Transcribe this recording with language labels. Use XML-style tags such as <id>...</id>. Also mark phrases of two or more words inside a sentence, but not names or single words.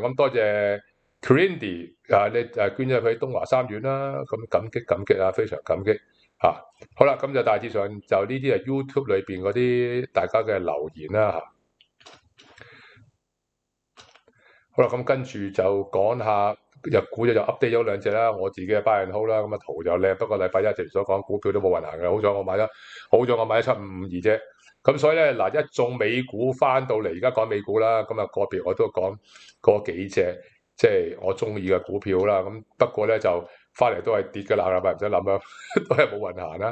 <yue>咁多謝 Crindy 你捐咗去東華三院啦，咁感激啊，非常感激嚇。好啦，咁就大致上就呢啲係 YouTube 裏邊嗰啲大家嘅留言啦嚇。好啦，咁跟住就講下日股就 update 咗2隻啦，我自己嘅</yue> <en>buy and hold</en> <yue>啦，咁啊圖就靚，不過禮拜一直所講股票都冇運行嘅，好彩我買咗7552啫。咁所以咧嗱，一眾美股翻到嚟，而家講美股啦，咁啊個別我都講嗰幾隻， 即係我中意嘅股票啦。咁不過咧就翻嚟都係跌㗎啦，係咪唔使諗啦，都係冇運行啦。</yue>